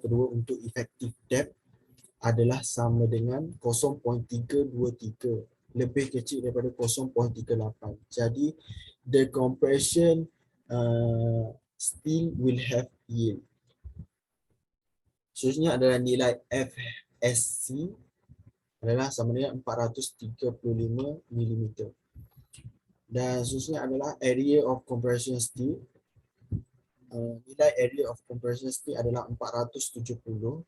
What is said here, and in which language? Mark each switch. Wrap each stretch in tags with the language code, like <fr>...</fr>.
<id>untuk effective depth adalah sama dengan 0.323, lebih kecil daripada 0.38. Jadi</id> <en>the compression still will have yield.</en> <id>Seterusnya adalah nilai FSC adalah sama dengan 435 mm. Dan seterusnya adalah area of compression steel. Nilai area of compression steel adalah 470.</id>